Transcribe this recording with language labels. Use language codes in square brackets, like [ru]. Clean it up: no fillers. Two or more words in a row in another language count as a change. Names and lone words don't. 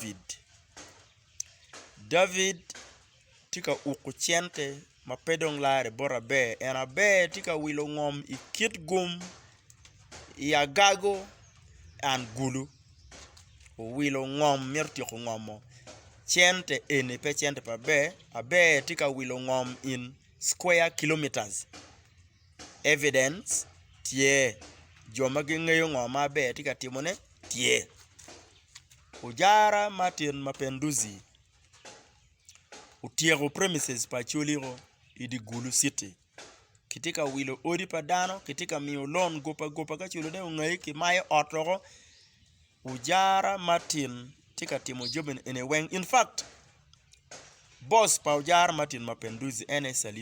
[ach] David tika ukuchente mapedong lare bora be abe tika wilo ngom ikit gum gago an gulu wilo ngom mirti ko ngomo chente ene pe chente pa be abe tika wilo ngom [en] in square kilometers [ach] evidence tie joma gingeyo ngoma be tika timone tie ujara Martin Mapenduzi utiego premises pa chuliro idi gulu city kitika wilo odi padano kitika miyo lon gopa ka chulo de ngai ki maye otoro ujara Martin tika timo joben ene weng [en] in fact [ach] boss pa ujara Martin Mapenduzi ene